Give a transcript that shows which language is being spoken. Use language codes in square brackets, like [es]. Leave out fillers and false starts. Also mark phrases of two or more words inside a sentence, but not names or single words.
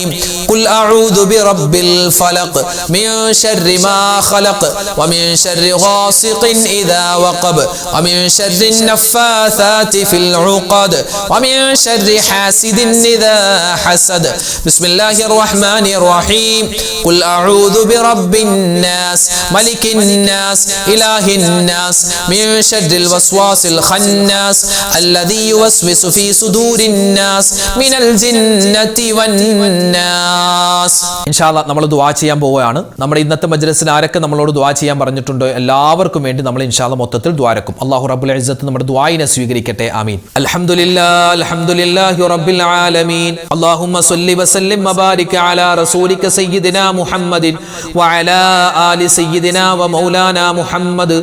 [ar] قل أعوذ برب الفلق من شر ما خلق ومن شر غاسق إذا وقب ومن شر النفاثات في العقد ومن شر حاسد إذا حسد. بسم الله الرحمن الرحيم قل أعوذ برب الناس ملك الناس إله الناس من شر الوسواس الخناس الذي يوسوس في صدور الناس من الجنة والناس. إن شاء الله [ml] നമ്മൾ ദുആ ചെയ്യാൻ പോവുകയാണ്. നമ്മുടെ ഇന്നത്തെ മജ്ലിസിൽ ആരൊക്കെ നമ്മളോട് ദുആ ചെയ്യാൻ പറഞ്ഞിട്ടുണ്ടോ എല്ലാവർക്കും വേണ്ടി നമ്മൾ [ar] إن شاء الله [ml] മൊത്തത്തിൽ ദുആരക്കും. [ar] الله رب العزة [ml] നമ്മുടെ ദുആയിനെ സ്വീകരിക്കട്ടെ. [ar] آمين. الحمد لله رب العالمين. اللهم صل وسلم وبارك على رسولك سيدنا محمد وعلى آل سيدنا ومولانا محمد.